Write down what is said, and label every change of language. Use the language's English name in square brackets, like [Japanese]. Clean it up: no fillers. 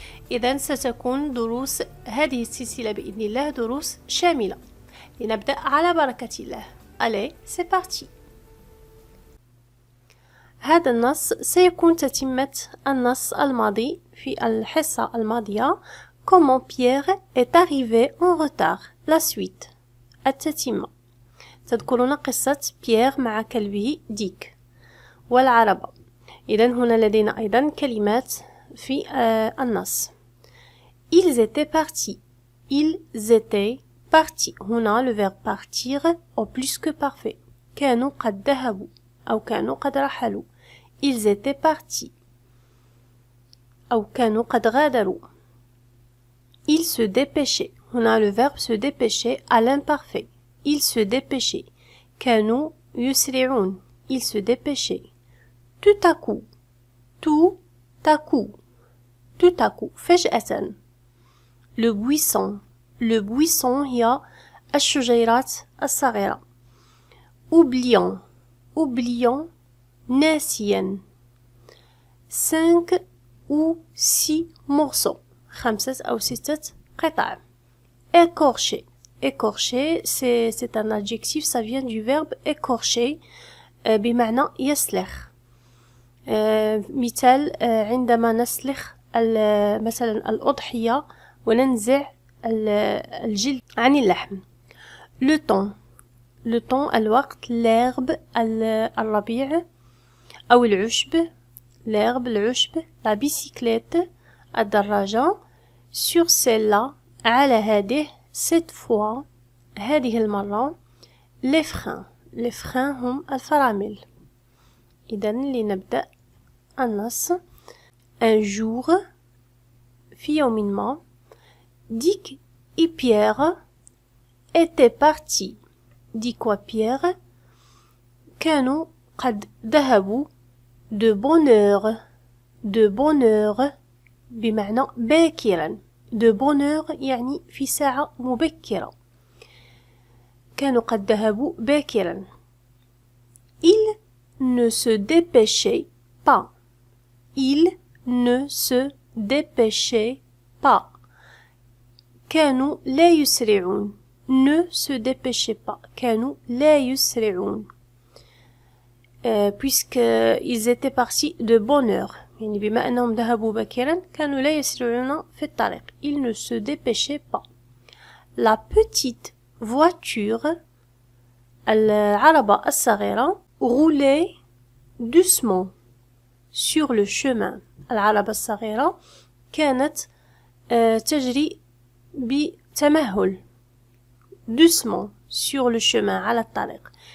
[Arabic] إذن ستكون دروس هذه السلسلة بإذن الله دروس شاملة. لنبدأ على بركة الله. [French] Allez, c'est parti. [Arabic] هذا النص سيكون تتمة النص الماضي في الحصة الماضية. [French] Comment Pierre est arrivé en retard. La suite. التتمة. [Arabic] تذكرون قصة بيير مع كلبه ديك والعربة. إذن هنا لدينا أيضا كلمات في النص. [French] Ils étaient partis. Ils étaient partis. [Arabic] هنا [French] le verbe partir au plus que parfait. [Arabic] كانوا قد ذهبوا أو كانوا قد رحلوا. [French] Ils étaient partis. [Arabic] أو كانوا قد غادروا. [French] Ils se dépêchaient. هنا le verbe se dépêcher à l'imparfait. Ils se dépêchaient. [Arabic] كانوا يسرعون. [French] Ils se dépêchaient. Tout à coup. Tout à coup. Tout à coup. فجأة. Le buisson. Le buisson [Arabic] هي الشجيرات الصغيرة. [French] Oubliant. Oubliant. ناسيا. 5 ou 6 morceaux. [Arabic] 5 أو 6 قطع. [French] Écorché. Écorché, c'est un adjectif, ça vient du verbe écorcher [Arabic] بمعنى يسلخ. مثال عندما نسلخ مثلا الأضحية وننزع الجلد عن اللحم. [French] Le temps. Le temps الوقت. [Arabic] L'herbe الربيع أو العشب. [French] L'herbe العشب. La bicyclette الدراجة. Sur celle-là [Arabic] على هذه. [French] Cette fois [Arabic] هذه المرة. [French] Les freins. Les freins [Arabic] هم الفرامل. إذن لنبدأ النص. [French] Un jour [Arabic] في يوم ما [French] Dick et Pierre étaient partis. [Arabic] Dick وبيير كانوا قد ذهبوا [French] de bonne heure. De bonne heure [Arabic] بمعنى باكرا. [French] De bonne heure [Arabic] يعني في ساعة مبكرة. كانوا قد ذهبوا باكرا. [French] Il ne se dépêchait pas. Il ne se dépêchait pas. [Arabic] كانوا لا يسرعون. [French] Ne se dépêchait pas. [Arabic] كانوا لا يسرعون. [French] Puisqu'ils étaient partis de bonne heure. [Arabic] يعني بما أنهم ذهبوا باكرا كانوا لا يسرعون في الطريق. [French] Ils ne se dépêchaient pas. La petite voiture [Arabic] العربة الصغيرة [French] roulait doucement sur le chemin. [Arabic] العربة الصغيرة كانت تجري بتمهل [French] doucement sur le chemin [Arabic] على الطريق.